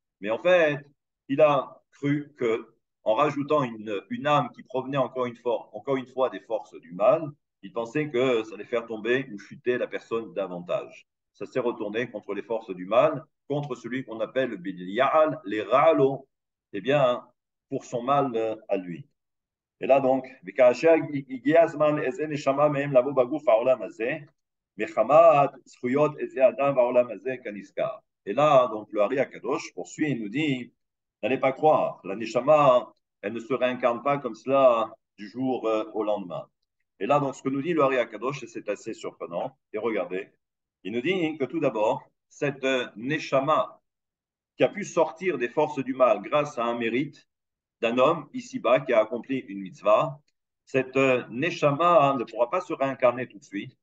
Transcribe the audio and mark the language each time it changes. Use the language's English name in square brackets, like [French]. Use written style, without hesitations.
[French] Mais en fait, il a cru que, en rajoutant une âme qui provenait encore une fois des forces du mal, il pensait que ça allait faire tomber ou chuter la personne davantage. Ça s'est retourné contre les forces du mal, contre celui qu'on appelle le Bilial, les Ralo, eh bien, pour son mal à lui. Et là donc, [Hebrew] וכאשר הגיע הזמן איזה נשמה מהם לבוא בגוף העולם הזה, מחמת זכויות איזה אדם בעולם הזה כנזכר. [French] Et là, donc, le Hari Akadosh poursuit et nous dit, n'allez pas croire, la neshama, elle ne se réincarne pas comme cela du jour au lendemain. Et là, donc, ce que nous dit le Hari Akadosh, c'est assez surprenant. Et regardez, il nous dit que tout d'abord, cette neshama qui a pu sortir des forces du mal grâce à un mérite, d'un homme ici-bas qui a accompli une mitzvah, cette neshama ne pourra pas se réincarner tout de suite.